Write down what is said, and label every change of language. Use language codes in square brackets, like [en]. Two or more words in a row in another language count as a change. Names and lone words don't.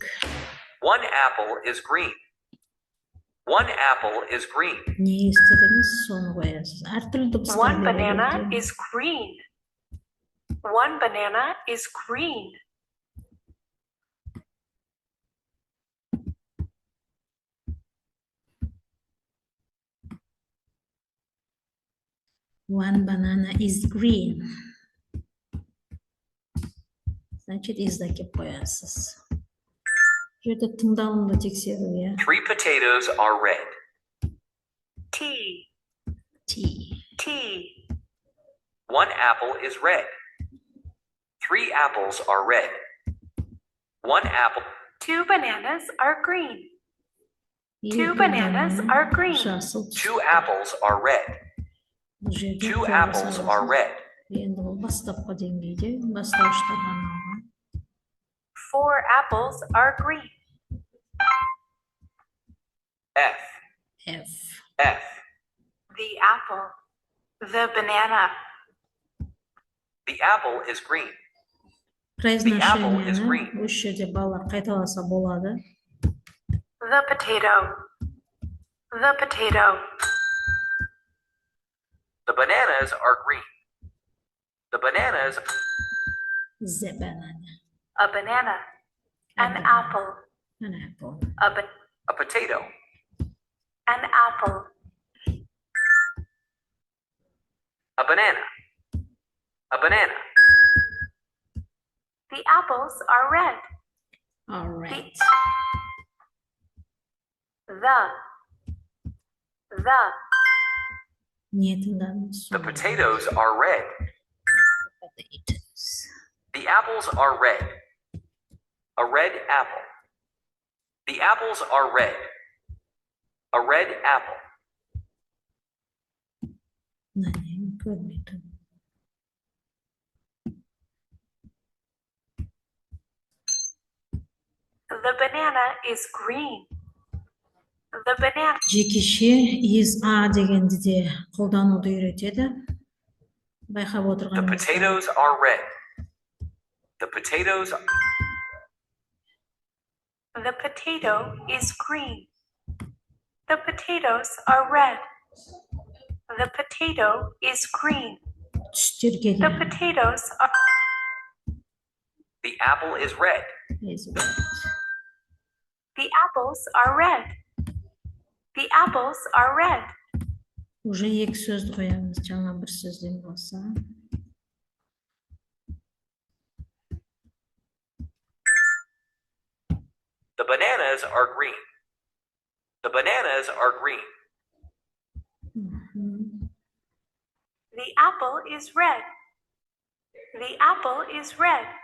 [en] One apple is green. One apple is green. [kk] Не естідіңіз, соны қоясыз. Әртүрлі дыбыстар. [en] One banana is green. One banana is green. One banana is green. [kk] Значит, изда кеп қоясыз. Жерде тыңдалымды тексеру, иә. [en] 3 potatoes are red. T. 1 apple is red. 3 apples are red. 1 apple. 2 bananas are green. 2 bananas are green. 2 apples are red. 2 apples are red. [kk] Енді ол бастапқы деңгейде, бастауыштарға арналған. [en] 4 apples are green. F. The apple. The banana. The apple is green. [kk] Произношениені осы жерде балалар қайталаса болады. [en] The potato. The potato. The bananas are green. The bananas. The banana. A banana. An apple. An apple. A potato. An apple. A banana. A banana. The apples are red. All right. [kk] Не тыңдадыңыз? [en] The potatoes are red. The apples are red. A red apple. The apples are red. A red apple. [kk] Көрмедім. [en] The banana is green. The banana. [kk] Жекеше [en] is a [kk] дегенді де қолдануды үйретеді. Байқап [en] The [kk] отырғанымызда. [en] potatoes are red. The potatoes. The potato is green. The potatoes are red. The potato is green. [kk] Түстерге [en] The [kk] де [en] potatoes are. The apple is red. is red. The apples are red. The apples are red. [kk] Уже екі сөзді қоямыз, жаңа бір сөзден болса. [en] The bananas are green. The bananas are green. Мгм. The apple is red. The apple is red.